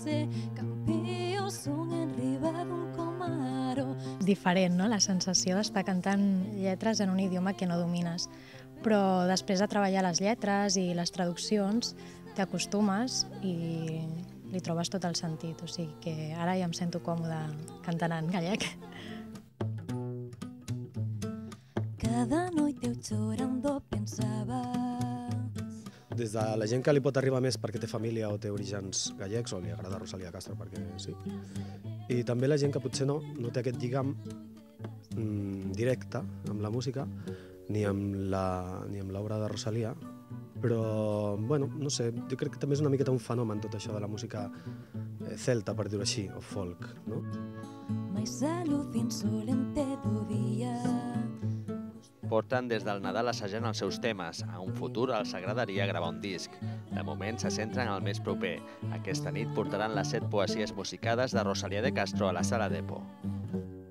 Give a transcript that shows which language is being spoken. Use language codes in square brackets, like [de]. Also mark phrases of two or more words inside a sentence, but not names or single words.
[ca] Diferent, no?, la sensació d'estar cantant lletres en un idioma que no domines. Però després de treballar les lletres i les traduccions, t'acostumes i li trobes tot el sentit. O sigui que ara ja em sento còmoda cantant en gallec. [gl] Cada noit eu chorando pensava. [ca] Des de la gent que li pot arribar més perquè té família o té orígens gallecs, o li agrada Rosalía de Castro perquè sí, i també la gent que potser no té aquest lligam directe amb la música, ni amb l'obra de Rosalía, però, bueno, no sé, jo crec que també és una miqueta un fenomen tot això de la música celta, per dir-ho així, o folk, no? [gl] Mais a luz insolente do día. [ca] Porten des del Nadal assajant els seus temes. A un futur els agradaria gravar un disc. De moment se centren en el més proper. Aquesta nit portaran les 7 poesies musicades de Rosalía de Castro a la sala Depo.